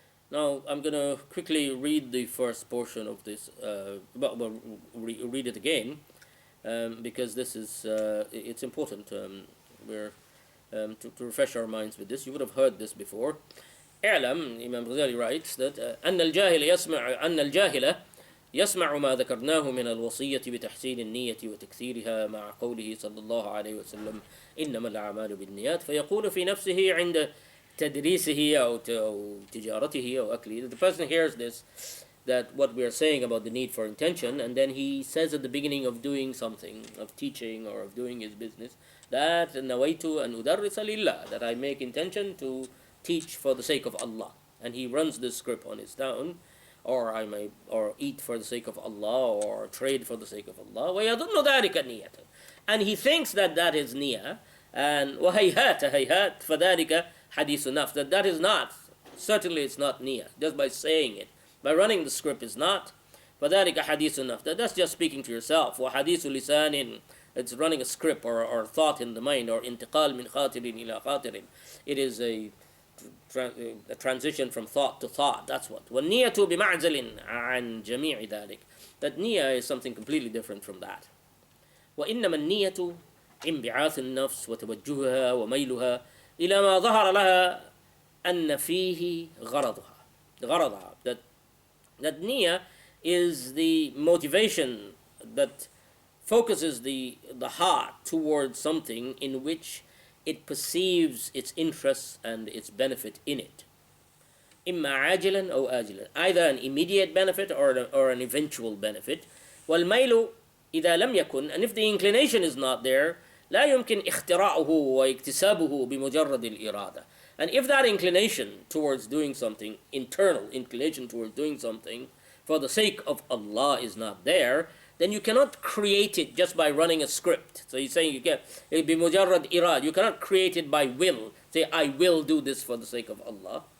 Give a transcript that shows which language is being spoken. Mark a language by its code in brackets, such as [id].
[en] Now, I'm going to quickly read the first portion of this, read it again, because this is, it's important to refresh our minds with this. You would have heard this before. Imam Ghazali writes that [ar] أن الجاهل يسمع ما ذكرناه من الوصية بتحسين النية وتكثيرها مع قوله صلى الله عليه وسلم إنما الأعمال بالنيات فيقول في نفسه عند تدريسه أو تجارته أو أكله. [en] The person hears this, that what we are saying about the need for intention, and then he says at the beginning of doing something, of teaching or of doing his business, that [ar] نويت أن أدرس لله, [en] that I make intention to teach for the sake of Allah, and he runs this script on his town, or eat for the sake of Allah, or trade for the sake of Allah. [ar] ويظن ذلك نية, [en] and he thinks that is niyyah, and [ar] وهيهات هيهات فذلك حديث نفس, [en] that is not, certainly it's not niyyah, just by saying it, by running the script is not. [ar] فذلك حديث نفس, [en] that's just speaking to yourself. [ar] وحديث لسان, [en] it's running a script or thought in the mind, or [ar] انتقال من خاطر إلى خاطر, [en] it is a a transition from thought to thought. That's what. [ar] وَالنِّيَّةُ بِمَعْزَلٍ عَنْ جَمِيعِ ذَلِكَ. [en] That niyyah is something completely different from that. [ar] وإنما النية انبعاث النفس وتوجهها وميلها إلى ما ظهر لها أن فيه غرضها. [en] That niyyah is the motivation that focuses the heart towards something in which it perceives its interests and its benefit in it. [ar] إما عاجلا أو آجلا, [en] either an immediate benefit or an eventual benefit. [ar] والميل إذا لم يكن, [en] and if the inclination is not there, [ar] لا يمكن اختراعه واكتسابه بمجرد الإرادة. [en] And if that inclination towards doing something, internal inclination towards doing something for the sake of Allah is not there, then you cannot create it just by running a script. So he's saying you can [ar] بمجرد إرادة, [en] you cannot create it by will. Say, I will do this for the sake of Allah.